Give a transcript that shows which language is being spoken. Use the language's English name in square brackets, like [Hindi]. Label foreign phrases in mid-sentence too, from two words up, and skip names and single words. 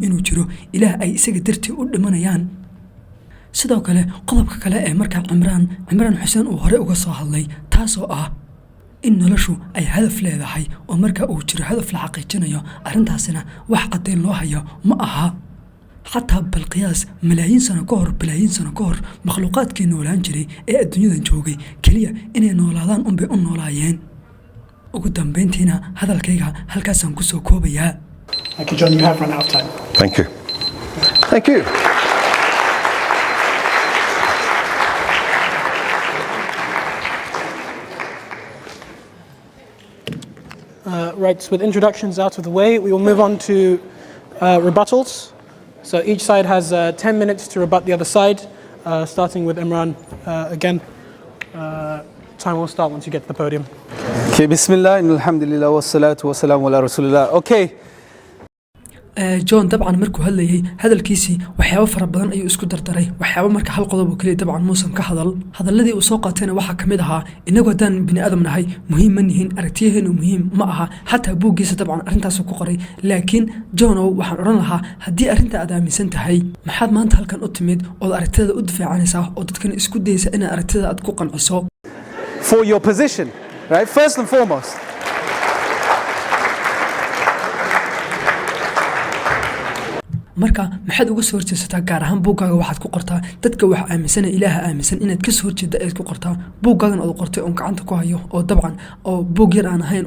[Somali] inuu jiro ilaah ay isaga dartii u dhimanayaan sidoo kale qodobka kale ee markaa cimraan xuseen uu hore uga soo hadlay taasoo ah in noloshu ay hadaf leedahay oo markaa uu jiro hadaf la xaqiijinayo arrintaasina wax caddayn loo hayo ma aha xataa balqiyaas bilaayiin sano ka hor makhluuqaadkii noolaan jiray ee adduunyadan joogay keliya inay noolaadaan unbay u noolaayeen ugu dambayntiina hadalkayga halkaasaan ku soo koobayaa. [English] Thank you, John. You have run out of time. Thank you. Thank you. Right, so with introductions out of the way, we will move on to rebuttals. So each side has 10 minutes to rebut the other side, starting with Imran. Again, time will start once you get to the podium. [Arabic] Okay, بسم الله، الحمد لله، والصلاة والسلام على رسول الله. [English] Okay. [Somali] John dabcan markuu hadlayay hadalkiisii waxyaabo fara badan ayuu isku dardaray waxyaabo marka hal qodob oo kaliya dabcan muusan ka hadalladii uu soo qaatayna waxa kamid ahaa inagu haddaan bini aadam nahay muhiim ma nihin aragtiyaheenu muhiim ma aha xataa buuggiisa dabcan arrintaas ku qoray laakiin John waxaan oran lahaa haddii arrinta aad aaminsan tahay maxaad maanta halkan u timid oo aragtida u difaacanaysaa oo dadkan isku dayaysa in aragtida aad ku qanciso [English] for your position, right? First and foremost. [Somali] marka maxaad uga soo horjeesataa gaar ahaan buuggaaga waxaad ku qortaa dadka wax aaminsan ilaaha aaminsan inaad ka soo horjeeda aad ku qortaa buuggaagan aad qortay oo gacanta ku hayo oo dabcan oo buug yar aan ahayn